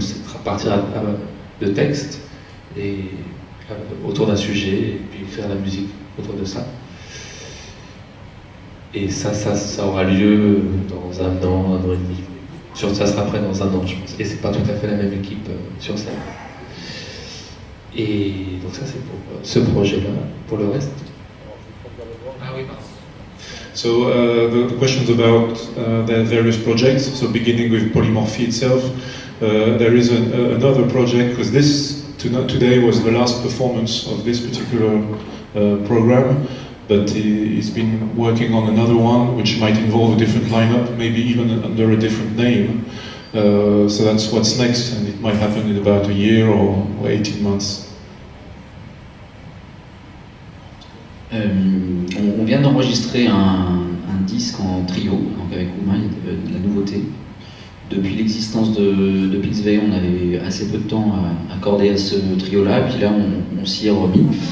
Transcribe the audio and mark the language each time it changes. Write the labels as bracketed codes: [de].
[fr] C'est à partir de textes et autour d'un sujet, et puis faire la musique autour de ça. Et ça aura lieu dans un an et demi. Ça sera prêt dans un an, je pense. Et c'est pas tout à fait la même équipe sur scène. Et donc ça, c'est pour ce projet-là. Pour le reste. Ah oui, pardon. [en] So the questions about the various projects. So beginning with Polymorphie itself, there is another project, because this today was the last performance of this particular program, but he's been working on another one which might involve a different lineup, maybe even under a different name. So that's what's next, and it might happen in about a year or 18 months. [fr] On vient d'enregistrer un disque en trio, donc avec Uma, il y a de la nouveauté. Depuis l'existence de Pixvay, on avait assez peu de temps à accorder à ce trio-là, et puis là on s'y est remis.